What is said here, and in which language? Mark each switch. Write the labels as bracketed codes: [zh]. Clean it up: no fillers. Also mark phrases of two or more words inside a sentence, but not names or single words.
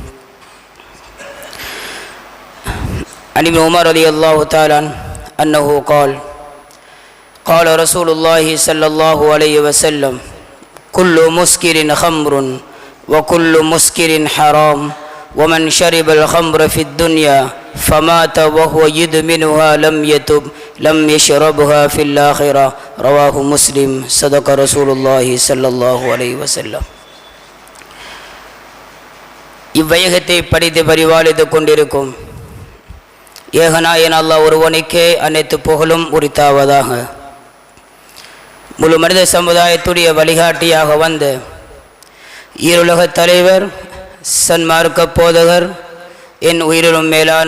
[ar] عن ابن عمر رضي الله تعالى أنه قال رسول الله صلى الله عليه وسلم: كل مسكر خمر وكل مسكر حرام، ومن شرب الخمر في الدنيا فمات وهو يدمنها لم يتب لم يشربها في الآخرة. رواه مسلم. صدق رسول الله صلى الله عليه وسلم. [ta] இவ்வையகத்தை படித்து பரிபாலித்து கொண்டிருக்கும் ஏகநாயன் அல்லாஹ் ஒருவனுக்கே அனைத்து புகழும் உரித்தாவதாக. முழு மனித சமுதாயத்துடைய வழிகாட்டியாக வந்த ஈருலக தலைவர், சன்மார்க்க போதகர், என் உயிரிலும் மேலான